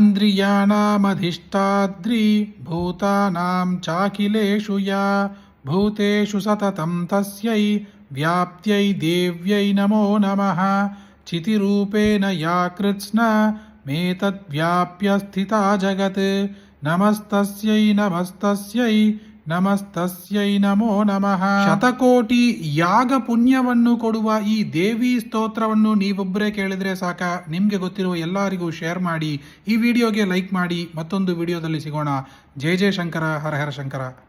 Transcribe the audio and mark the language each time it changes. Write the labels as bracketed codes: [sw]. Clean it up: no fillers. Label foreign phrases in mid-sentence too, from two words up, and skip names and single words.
[sa] इन्द्रियाणामधिष्ठात्री भूतानां चाखिलेषु या भूतेषु सततं तस्यै व्याप्त्यै देव्यै नमो नमः। चितिरूपेण या कृत्स्ना मेतद्व्याप्य स्थिता जगत् नमस्तस्यै नमस्तस्यै ನಮಸ್ತಸ್ಯೈ ನಮೋ ನಮಃ. [kn] ಶತಕೋಟಿ ಯಾಗ ಪುಣ್ಯವನ್ನು ಕೊಡುವ ಈ ದೇವಿ ಸ್ತೋತ್ರವನ್ನು ನೀವೊಬ್ಬರೇ ಕೇಳಿದ್ರೆ ಸಾಕ. ನಿಮಗೆ ಗೊತ್ತಿರುವ ಎಲ್ಲರಿಗೂ ಶೇರ್ ಮಾಡಿ, ಈ ವಿಡಿಯೋಗೆ ಲೈಕ್ ಮಾಡಿ. ಮತ್ತೊಂದು ವಿಡಿಯೋದಲ್ಲಿ ಸಿಗೋಣ. [sa] ಜಯ ಜಯ ಶಂಕರ, ಹರ ಹರ ಶಂಕರ.